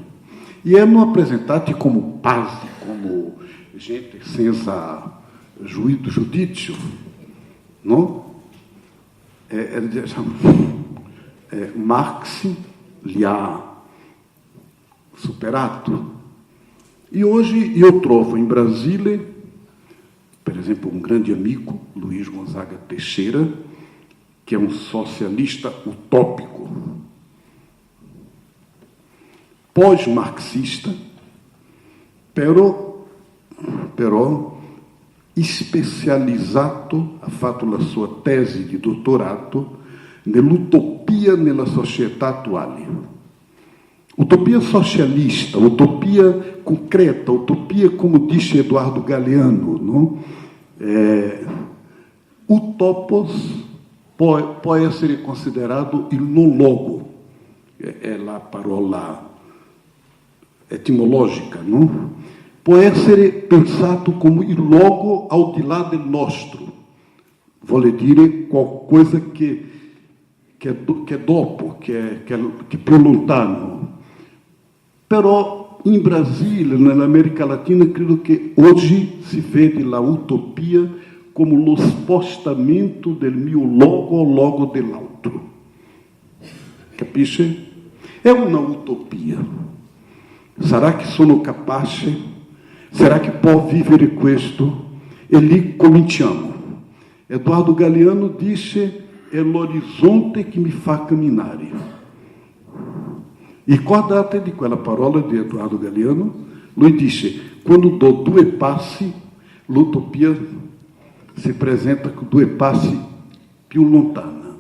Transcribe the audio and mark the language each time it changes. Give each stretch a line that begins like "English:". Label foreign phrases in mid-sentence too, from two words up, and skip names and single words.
Italian: E erano apresentati come pazzi, gente senza giudizio, no? Marx li ha superato.
Portuguese: E hoje eu trovo em Brasília, por exemplo, um grande amigo, Luiz Gonzaga Teixeira, que é um socialista utópico, pós-marxista,
Italian: però specializzato, ha fatto la sua tesi di dottorato nell'utopia nella società attuale. Utopia socialista, utopia concreta,
Portuguese: utopia, como disse Eduardo Galeano, não?
Italian: Utopos
Portuguese: pode essere considerado
Italian: il non logo, è la parola etimológica, não? Può essere pensato come il logo ao di là del nostro, vuole dire qualcosa che è dopo, che è più lontano. Però in Brasile, nell'America Latina, credo che oggi si vede la utopia come lo spostamento del mio logo
Portuguese: ao logo
Italian: dell'altro. Capisce? È una utopia. Sarà che sono capace?
Portuguese: Será que
Italian: può vivere questo? E lì cominciamo. Eduardo Galeano disse: è l'orizzonte che mi fa camminare. Ricordate di quella parola di Eduardo Galeano? Lui disse: quando do 2 passi, l'utopia si presenta con 2 passi più lontana.